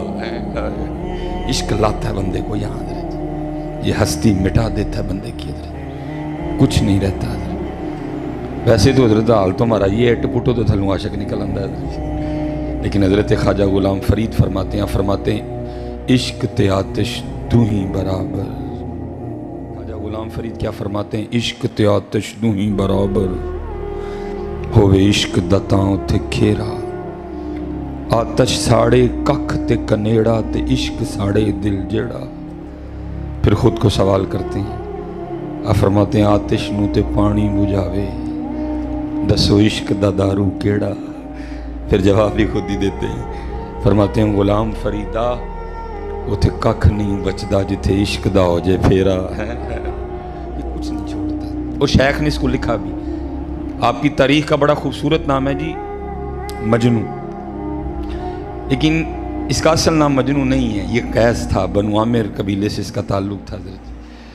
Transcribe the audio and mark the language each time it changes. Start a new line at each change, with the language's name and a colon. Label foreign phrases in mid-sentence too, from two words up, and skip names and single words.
Urdu: عشق لاتا ہے بندے کو یہاں حضرت، یہ ہستی مٹا دیتا ہے بندے کی حضرت، کچھ نہیں رہتا حضرت۔ ویسے تو حضرت حال تو ہمارا یہ
Punjabi: اٹ پٹو تو تھلوں عاشق نکل آندہ ہے،
Urdu: لیکن حضرت خواجہ غلام فرید فرماتے ہیں
Punjabi: عشق تے آتش تو ہی برابر۔
Urdu: خواجہ غلام فرید کیا فرماتے ہیں؟
Punjabi: عشق تے آتش تو ہی برابر، ہوئے عشق دتاں اتھے کھیرا، آتش ساڑے ککھ تے کنیڑا تے عشق ساڑے دل جیڑا۔
Urdu: پھر خود کو سوال کرتے ہیں، آپ فرماتے ہیں
Punjabi: آتش نو تے پانی بجھاوے، دسو عشق دا دارو کیڑا۔
Urdu: پھر جواب بھی خود ہی دیتے ہیں، فرماتے ہیں
Punjabi: غلام فریدہ اتھے ککھ نہیں بچدا جتھے عشق دا ہو جے پھیرا۔
Urdu: یہ کچھ نہیں چھوڑتا۔ اور شیخ نے اس کو لکھا بھی، آپ کی تاریخ کا بڑا خوبصورت نام ہے جی مجنوں، لیکن اس کا اصل نام مجنوں نہیں ہے، یہ قیس تھا، بنو عامر قبیلے سے اس کا تعلق تھا حضرت۔